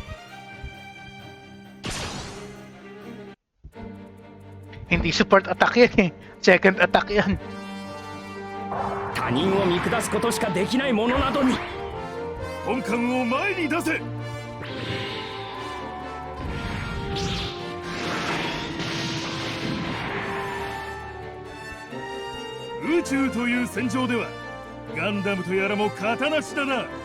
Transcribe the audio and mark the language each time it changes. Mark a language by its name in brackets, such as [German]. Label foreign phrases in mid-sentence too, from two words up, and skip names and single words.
[Filipino] Hindi [English] support attack [Filipino] yan eh. Second attack yan. [Japanese] 他人を見下すことしかできない者などに本艦を前に出せ。宇宙という戦場ではガンダムとやらも型なしだな。